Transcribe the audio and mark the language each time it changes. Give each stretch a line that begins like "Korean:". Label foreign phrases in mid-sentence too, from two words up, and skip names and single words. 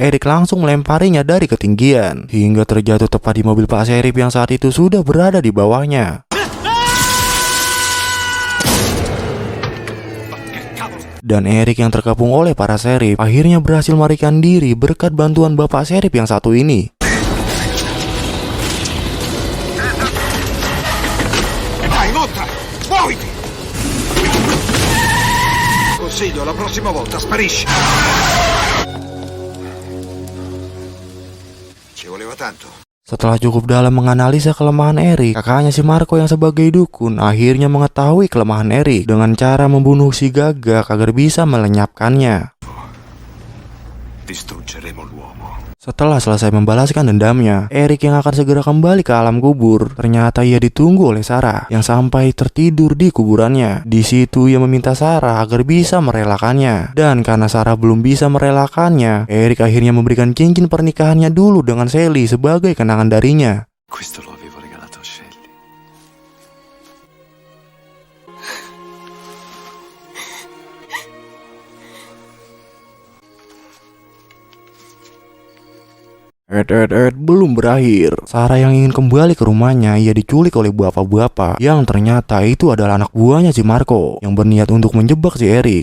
Indonesian: Eric langsung melemparinya dari ketinggian hingga terjatuh tepat di mobil Pak Serif yang saat itu sudah berada di bawahnya. Dan Eric yang terkepung oleh para serif akhirnya berhasil melarikan diri berkat bantuan Bapak Serif yang satu ini.
Italian: Vai, monta! Muoviti! Consiglio, la prossima volta sparisci! Ci voleva tanto.
Indonesian: Setelah cukup dalam menganalisa kelemahan Eric, kakaknya si Marco yang sebagai dukun akhirnya mengetahui kelemahan Eric dengan cara membunuh si gagak agar bisa melenyapkannya.
Italian: Distruggeremo l'uomo.
Indonesian: Setelah selesai membalaskan dendamnya, Eric yang akan segera kembali ke alam kubur, ternyata ia ditunggu oleh Sarah yang sampai tertidur di kuburannya. Di situ ia meminta Sarah agar bisa merelakannya. Dan karena Sarah belum bisa merelakannya, Eric akhirnya memberikan cincin pernikahannya dulu dengan Sally sebagai kenangan darinya.
Italian: Questo lo avevo regalato a Shelly.
Indonesian: Belum berakhir. Sarah yang ingin kembali ke rumahnya, ia diculik oleh bapak-bapak yang ternyata itu adalah anak buahnya si Marco yang berniat untuk menjebak si Eric.